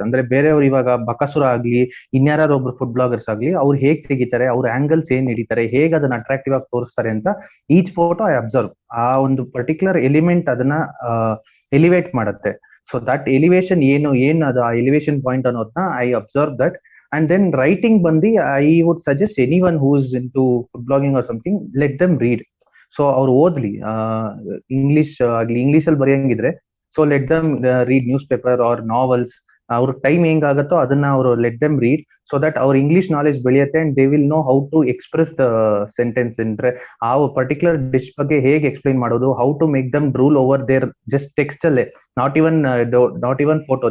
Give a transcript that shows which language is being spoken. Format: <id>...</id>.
<kn>ಅಂದ್ರೆ ಬೇರೆಯವ್ರು ಇವಾಗ ಬಕಾಸುರ ಆಗ್ಲಿ, ಇನ್ಯಾರು ಒಬ್ರು ಫುಡ್ ಬ್ಲಾಗರ್ಸ್ ಆಗ್ಲಿ, ಅವ್ರು ಹೇಗ್ ತೆಗಿತಾರೆ, ಅವ್ರ ಆಂಗಲ್ಸ್ ಏನ್ ಹಿಡಿತಾರೆ, ಹೇಗ್ ಅದನ್ನ ಅಟ್ರಾಕ್ಟಿವ್ ಆಗಿ ತೋರಿಸ್ತಾರೆ ಅಂತ</kn> <en>Each photo I observe.</en> <kn>ಆ ಒಂದು ಪರ್ಟಿಕ್ಯುಲರ್ ಎಲಿಮೆಂಟ್ ಅದನ್ನ ಎಲಿವೇಟ್ ಮಾಡುತ್ತೆ. ಸೊ ದಟ್ ಎಲಿವೇಶನ್ ಏನ್ ಅದು ಆ ಎಲಿವೇಶನ್ ಪಾಯಿಂಟ್ ಅನ್ನೋದನ್ನ</kn> <en>I observe that. And then writing bandi, I would suggest anyone who is into food blogging or something, let them read.</en> <kn>So ಅವ್ರು ಓದ್ಲಿ, ಇಂಗ್ಲಿಷ್ ಆಗ್ಲಿ, English ಅಲ್ಲಿ ಬರೆಯಂಗಿದ್ರೆ so</kn> <en>Let them read news paper or novels.</en> <kn>ಅವ್ರ time ಹೆಂಗಾಗತ್ತೋ ಅದನ್ನ ಅವರು</kn> <en>let them read,</en> <kn>so that ಅವ್ರ English knowledge ಬೆಳೆಯುತ್ತೆ.</kn> <en>And they will know how to express the sentence.</en> <kn>ಅಂದ್ರೆ ಆ ಪರ್ಟಿಕ್ಯುಲರ್ ಡಿಶ್ ಬಗ್ಗೆ ಹೇಗೆ ಎಕ್ಸ್ಪ್ಲೈನ್ ಮಾಡೋದು,</kn> <en>How to make them drool over there just text ಅಲ್ಲೇ, not even photo.</en>